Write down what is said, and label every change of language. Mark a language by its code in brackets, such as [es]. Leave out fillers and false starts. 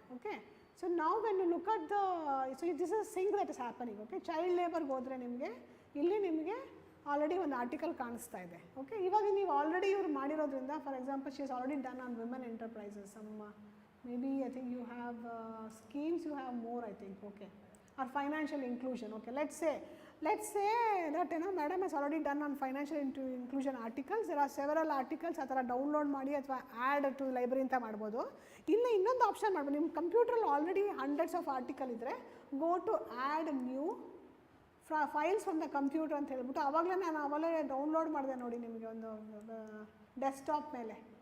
[en] Okay, so now when you look at the, so this is a sync that is happening. [kn] Okay, child labor ಹೋದರೆ ನಿಮಗೆ ಇಲ್ಲಿ ನಿಮಗೆ already ಒಂದು article ಕಾಣಿಸ್ತಾ ಇದೆ. [en] okay, [kn] ಇವಾಗ ನೀವು ಆಲ್ರೆಡಿ ಇವ್ರು ಮಾಡಿರೋದ್ರಿಂದ, [en] For example she is already done on women enterprises, some may be I think you have schemes, you have more I think. Okay, or financial inclusion. Okay, let's say let's say that madam has already done on financial inclusion articles. There are several articles [kn] ಆ ಥರ download ಮಾಡಿ ಅಥವಾ [en] add to library [kn] ಅಂತ ಮಾಡ್ಬೋದು. ಇಲ್ಲಿ ಇನ್ನೊಂದು option ಮಾಡ್ಬೋದು, ನಿಮ್ಮ ಕಂಪ್ಯೂಟ್ರಲ್ಲಿ ಆಲ್ರೆಡಿ ಹಂಡ್ರೆಡ್ಸ್ ಆಫ್ ಆರ್ಟಿಕಲ್ ಇದ್ದರೆ [en] go to add new files from the computer [kn] ಅಂತ ಹೇಳ್ಬಿಟ್ಟು ಆವಾಗಲೇ ನಾನು ಅವಾಗಲೇ ಡೌನ್ಲೋಡ್ ಮಾಡಿದೆ ನೋಡಿ ನಿಮಗೆ ಒಂದು ಡೆಸ್ಕ್ಟಾಪ್ ಮೇಲೆ.